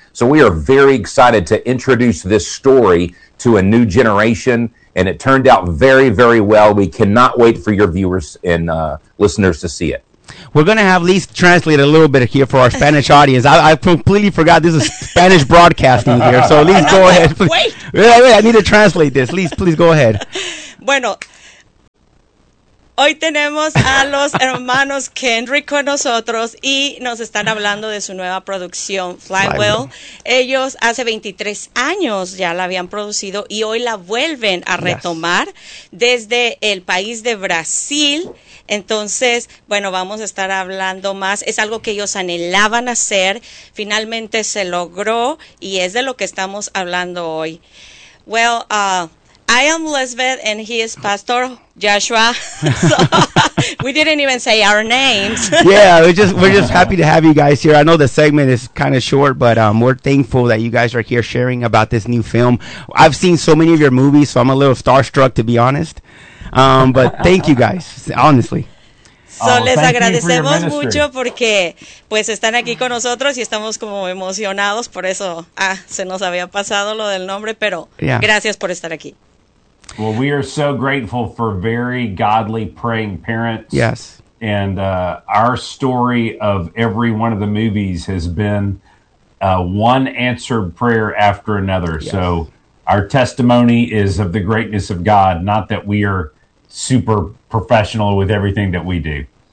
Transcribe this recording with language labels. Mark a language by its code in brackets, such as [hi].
[en] So we are very excited to introduce this story to a new generation and it turned out very, very well. We cannot wait for your viewers and listeners to see it. We're going to have Lee translate a little bit here for our Spanish audience. I completely forgot this is Spanish broadcasting here. So, Lee, go ahead. Wait. Wait, I need to translate this. Lee, please go ahead. [es] Bueno, hoy tenemos a los hermanos Kendrick con nosotros y nos están hablando de su nueva producción, Flywheel. Ellos hace 23 años ya la habían producido y hoy la vuelven a retomar desde el país de Brasil. Entonces, bueno, vamos a estar hablando más. Es algo que ellos anhelaban hacer. Finalmente se logró y es de lo que estamos hablando hoy. [en] Well, I am Lisbeth and he is Pastor Joshua. So, we didn't even say our names. Yeah, we're just happy to have you guys here. I know the segment is kind of short, but we're thankful that you guys are here sharing about this new film. I've seen so many of your movies, so I'm a little starstruck, to be honest. But thank you guys, honestly. [es] So, les agradecemos mucho porque pues están aquí con nosotros y estamos como emocionados por eso. Ah, se nos había pasado lo del nombre, pero gracias por estar aquí. [en] Well, we are so grateful for very godly praying parents. Yes. And our story of every one of the movies has been one answered prayer after another. Yes. So our testimony is of the greatness of God, not that we are super professional with everything that we do.